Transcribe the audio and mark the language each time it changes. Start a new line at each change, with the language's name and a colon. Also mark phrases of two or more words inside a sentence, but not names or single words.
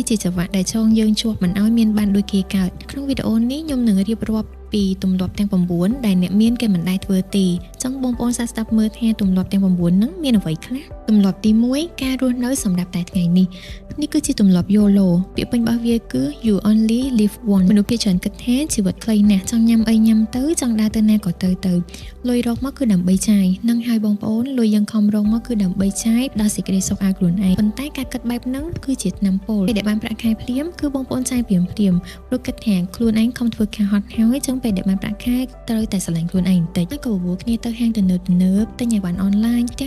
Khmer: ជាចង្វាក់ដែលចងយើងជាប់មិនឲ្យមានបានដូចគេកើតក្នុងវីដេអូនេះខ្ញុំនឹងរៀបរាប់ពីទម្លាប់ទាំង9ដែលអ្នកមានគេមិនដែលធ្វើទេចង់បងប្អូនសាស្ដាប់មើ លថាទម្លាប់ទាំង9ហ្នឹងមានអ្វីខ្លះទម្លាប់ទី1ការរស់នៅសម្រាប់តែថ្ងៃនេះគឺជាទម្លាប់ YOLO ពាក្យពេញរបស់វាគឺ
English: you only live
Khmer: once មនុស្សភាគច្រើនគិតថាជីវិតខ្លីណាស់ចង់ញ៉ាំអីញ៉ាំទៅចង់ដើរទៅណាក៏ទៅលុយរកមកគឺដើម្បីចាយនឹងហើយបងប្អូនលុយយើងខំរកមកគឺដើម្បីចាយដល់សេចក្តីសុខឲ្យខ្លួនឯងប៉ុន្តែការគិតបែបហ្នឹងគឺជាថ្នាំពុលពេលដែលបានប្រាក់ខែភ្លាមគឺបងប្អូនចាយភ្លាមព្រោះគិតថាខ្លួនឯងខំធ្វើការហត់ហើយចឹងពេលដែលបានប្រាក់ខែត្រូវតែស្រឡាញ់ខ្លួនឯងបន្តិចហើយក៏វល់គ្នាទៅហាងទំនើបទិញអីវ៉ាន់អនឡាញទាំង